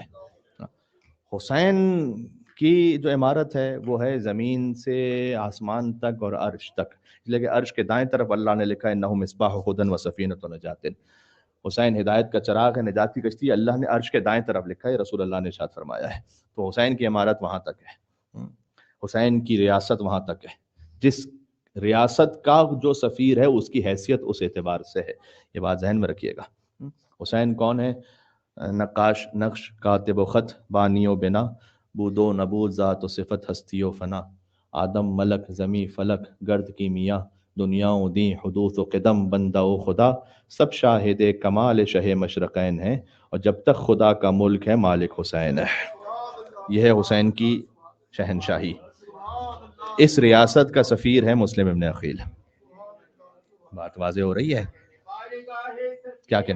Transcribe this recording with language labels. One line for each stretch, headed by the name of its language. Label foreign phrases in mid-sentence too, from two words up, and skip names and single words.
Urdu: حسین کی جو عمارت ہے وہ ہے زمین سے آسمان تک اور عرش تک، اس لیے کہ عرش کے دائیں طرف اللہ نے لکھا ہے
Arabic: انہ مصباح ہدی و سفینۃ نجات،
Urdu: حسین ہدایت کا چراغ ہے، نجات کی کشتی، اللہ نے عرش کے دائیں طرف لکھا ہے، رسول اللہ نے ارشاد فرمایا ہے۔ تو حسین کی عمارت وہاں تک ہے، حسین کی ریاست وہاں تک ہے، جس ریاست کا جو سفیر ہے اس کی حیثیت اس اعتبار سے ہے، یہ بات ذہن میں رکھیے گا۔ حسین کون ہے؟ نقاش نقش، کاتب و خط، بانی و بنا، بود و نبود، ذات و صفت، ہستی و فنا، آدم ملک، زمیں فلک، گرد کی میاں، دنیا و دین، حدوث و قدم، بندہ و خدا، سب شاہد کمال شہ مشرقین ہیں، اور جب تک خدا کا ملک ہے مالک حسین ہے۔ یہ ہے حسین کی شہنشاہی، اس ریاست کا سفیر ہے مسلم ابن عقیل۔ بات واضح ہو رہی ہے؟ کیا کہنا؟